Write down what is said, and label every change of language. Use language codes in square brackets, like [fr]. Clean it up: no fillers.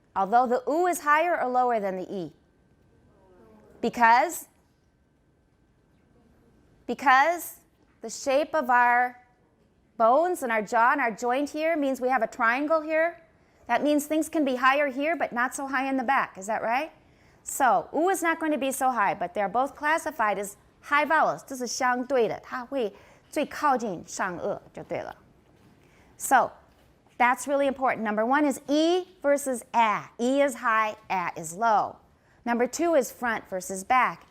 [en] Although the U is higher or lower than the E? Because the shape of our bones in our jaw and our joint here means we have a triangle here. That means things can be higher here, but not so high in the back. Is that right? So, U is not going to be so high, but they're both classified as high vowels. [zh] 这是相对的，它会最靠近上颚就对了。 [en] So, that's really important. Number 1 is E versus A. E is high, A is low. Number 2 is front versus back.